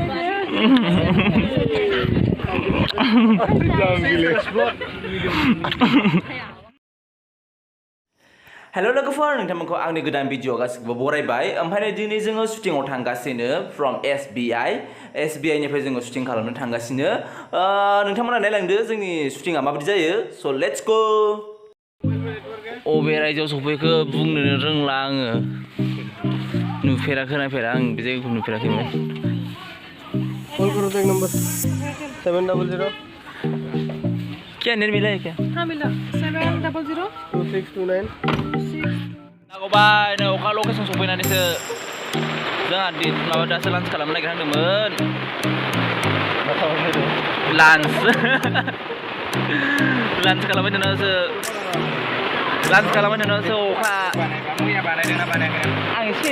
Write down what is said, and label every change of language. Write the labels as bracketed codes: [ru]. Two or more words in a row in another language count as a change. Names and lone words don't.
[brx] हेल' लोगोफोर नोंथांमोनखौ आंनि गोदान भिडिअ गासिखौबो बरायबाय ओमफ्राय दिनै जोङो शुटिंआव थांगासिनो फ्रम SBI निफ्राय जोङो शुटिं खालामनो थांगासिनो नोंथांमोना नायलांदो जोंनि शुटिंआ माबायदि जायो स' [en] let's go [brx] अबे रायजोआव सफैखो बुंनो रोंला आङो नुफेरा खोनाफेरा आं बे जायगाखौ नुफेराखैमोन [hi] कॉल करो तो एक नंबर 700 क्या नेट मिला है क्या हाँ मिला 700 2629 [brx] नागौबाय नै अखा लकेसन सफैनानैसो जोंहा माबा दासो लान्स खालामनो नागिरहांदोंमोन लान्स खालामबाय थानासो अखा आं एसे